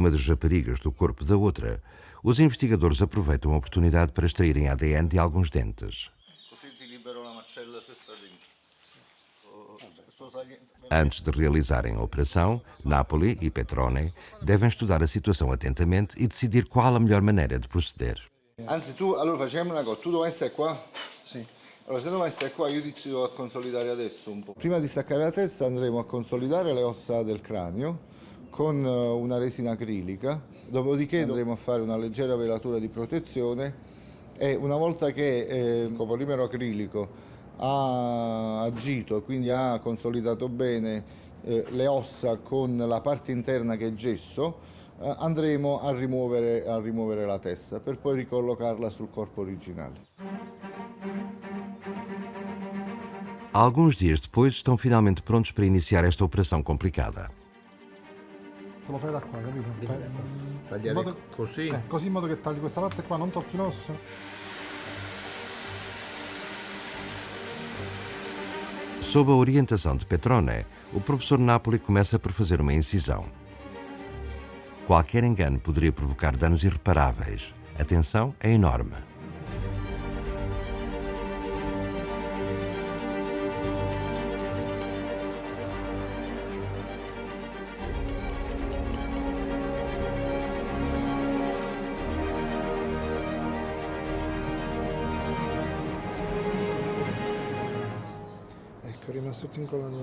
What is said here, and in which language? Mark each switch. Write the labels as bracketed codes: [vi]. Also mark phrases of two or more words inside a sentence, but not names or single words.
[pt] uma das raparigas do corpo da outra, os investigadores aproveitam a oportunidade para extraírem ADN de alguns dentes. Antes de realizarem a operação, Napoli e Petrone devem estudar a situação atentamente e decidir qual a melhor maneira de proceder. [it] Anzi, allora facciamo una cosa, tu dovrai essere qua? Sì. Allora, se dovrai essere qua, io inizio a consolidare adesso un po'. Prima di staccare la testa andremo a consolidare le ossa del cranio con una resina acrilica, dopodiché andremo a fare una leggera velatura di protezione e una volta che il copolimero acrilico ha agito, quindi ha consolidato bene le ossa con la parte interna che è gesso, andremo a rimuovere la testa per poi ricollocarla sul corpo originale. [pt] Alguns dias depois estão finalmente prontos para iniciar esta operação complicada. [it] Se lo fai da qua, capito? Tagliare così? Così in modo che tagli questa parte qua, non tocchi l'osso. [pt] Sob a orientação de Petrone, o professor Napoli começa por fazer uma incisão. Qualquer engano poderia provocar danos irreparáveis. A tensão é enorme. [it] Ecco, è rimasto tutto incollato.